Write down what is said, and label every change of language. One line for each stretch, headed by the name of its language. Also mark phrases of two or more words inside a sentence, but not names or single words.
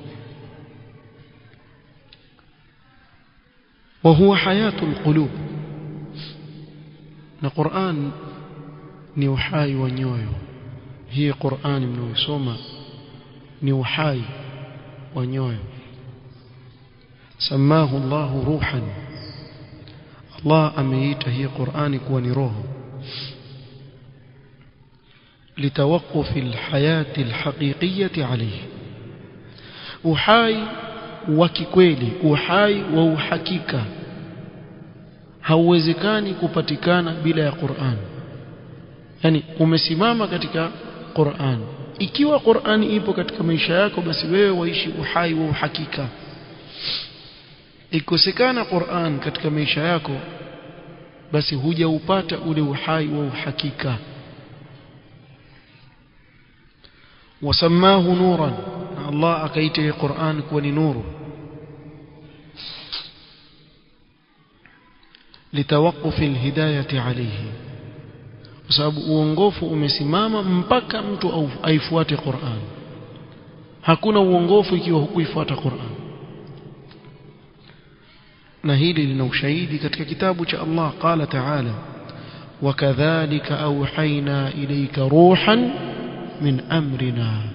Arabic: وهو حياة القلوب,
Swahili: na Qur'an ni uhai wa nyoyo. hii Qur'an mnaoisoma ni uhai wa nyoyo.
Arabic: سماه الله روحا,
Swahili: Allah ameita hii Qur'ani kuwa ni roho.
Arabic: لتوقف الحياة الحقيقية عليه,
Swahili: uhai wa kikweli, uhai wa uhakika hauwezekani kupatikana bila ya Qur'an. yani umesimama katika Qur'an. ikiwa Qur'an ipo katika maisha yako, basi wewe waishi uhai wa uhakika. ikosekana Qur'an katika maisha yako, basi hujaupata ule uhai wa uhakika.
Arabic: وسماه نورا,
Swahili: الله akaita Qur'an kuwa ni nuru.
Arabic: لتوقف الهداية عليه,
Swahili: kwa sababu uongofu umesimama mpaka mtu aifuate Qur'an. hakuna uongofu ikiwa hukuifuata Qur'an. na hili lina ushahidi katika kitabu cha Allah.
Arabic: قال تعالى وكذلك أوحينا إليك روحا من أمرنا.